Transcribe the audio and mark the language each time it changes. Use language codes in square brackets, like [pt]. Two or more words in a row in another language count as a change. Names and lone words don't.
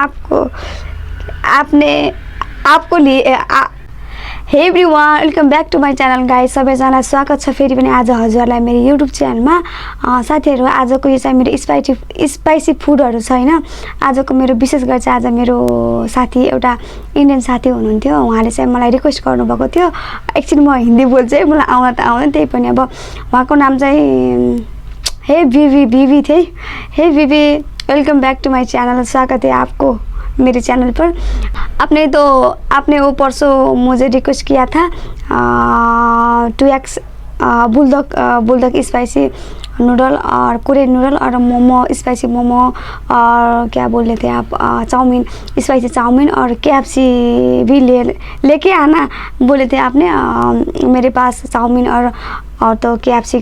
[ne] हो [hi] आपने आपको लिए [ne] हे [en] everyone welcome back to my channel guys [ne] सबैजना स्वागत छ फेरि पनि आज हजुरलाई मेरो युट्युब च्यानलमा साथीहरु आजको यो चाहिँ मेरो स्पाइसी फुडहरु छ हैन आजको मेरो विशेष गरी चाहिँ आज मेरो साथी एउटा इन्डियन साथी हुनुहुन्थ्यो उहाँले चाहिँ मलाई रिक्वेस्ट गर्नुभएको थियो एकछिन म हिन्दी बोल्छु है मलाई आउन त आउँदैन त्यही पनि अब उहाँको नाम चाहिँ [hi] हे विवी थे हे विवी [en] welcome back to my channel [hi] स्वागत है आपको मेरे चैनल पर आपने वो परसों मुझे रिक्वेस्ट किया था 2x [en] Buldak spicy noodle [hi] और [en] Korean noodle [hi] और मोमो स्पाइसी मोमो और क्या बोल रहे थे आप चाउमीन स्पाइसी चाउमीन और KFC भी लेके आना बोले थे आपने मेरे पास चाउमीन और तो KFC